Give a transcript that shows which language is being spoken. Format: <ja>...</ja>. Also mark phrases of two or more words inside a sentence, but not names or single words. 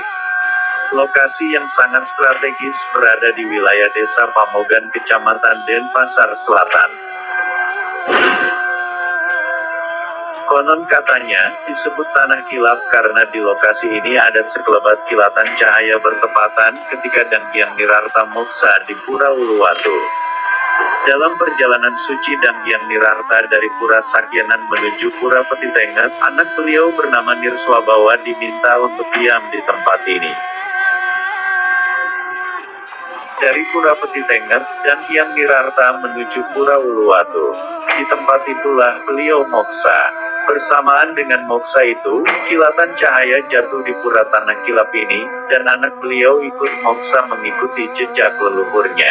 <id>Lokasi yang sangat strategis berada di wilayah Desa Pamogan, Kecamatan Denpasar Selatan. Konon katanya, disebut tanah kilap karena di lokasi ini ada sekelebat kilatan cahaya bertepatan ketika Dang Hyang Nirarta moksa di Pura Uluwatu. Dalam perjalanan suci Dang Hyang Nirarta dari Pura Sakyanan menuju Pura Petitengat, anak beliau bernama Nirswabawa diminta untuk diam di tempat ini. Dari Pura Petitengat, Dang Hyang Nirarta menuju Pura Uluwatu. Di tempat itulah beliau moksa. Bersamaan dengan moksa itu, kilatan cahaya jatuh di pura tanah kilap ini, dan anak beliau ikut moksa mengikuti jejak leluhurnya.</id>